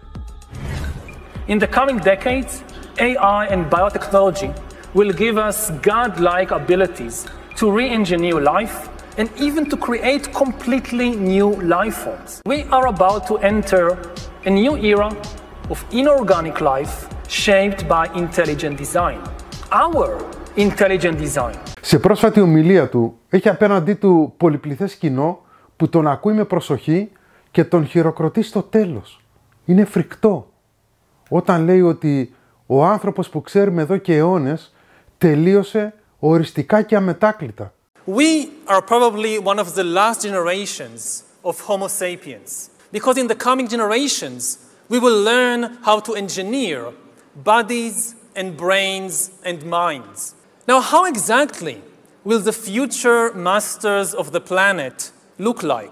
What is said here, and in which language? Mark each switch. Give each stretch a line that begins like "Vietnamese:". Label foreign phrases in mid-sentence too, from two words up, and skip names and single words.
English: In the coming decades, AI and biotechnology will give us godlike abilities to re-engineer life and even to create completely new life forms. We are about to enter a new era of inorganic life shaped by intelligent design. Our intelligent design.
Greek: Σε πρόσφατη ομιλία του, έχει απέναντί του πολυπληθές κοινό που τον ακούει με προσοχή και τον χειροκροτεί στο τέλος. Είναι φρικτό όταν λέει ότι ο άνθρωπος που ξέρουμε εδώ και αιώνες τελείωσε οριστικά και αμετάκλητα.
English: We are probably one of the last generations of Homo sapiens, because in the coming generations we will learn how to engineer bodies and brains and minds. Now, how exactly will the future masters of the planet look like?